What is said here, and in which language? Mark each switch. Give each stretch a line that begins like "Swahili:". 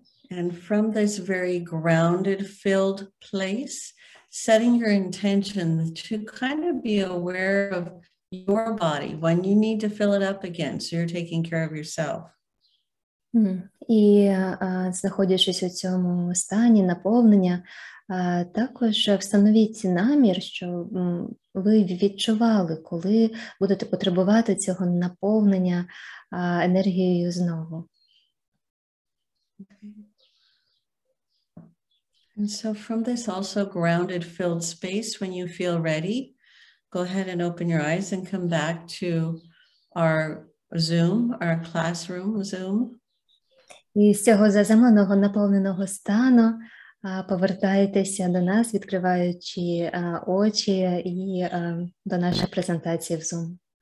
English: And from this very grounded, filled place, setting your intention to kind of be aware of your body when you need to fill it up again, so you're taking care of yourself.
Ukrainian: І знаходячись у цьому стані наповнення, також встановіть намір, що ви відчували, коли будете потребувати цього наповнення енергією знову.
English: And so from this also grounded, filled space, when you feel ready, go ahead and open your eyes and come back to our Zoom, our classroom Zoom.
Ukrainian: І з цього заземленого, наповненого стану повертайтеся до нас, відкриваючи очі і до нашої презентації в Zoom.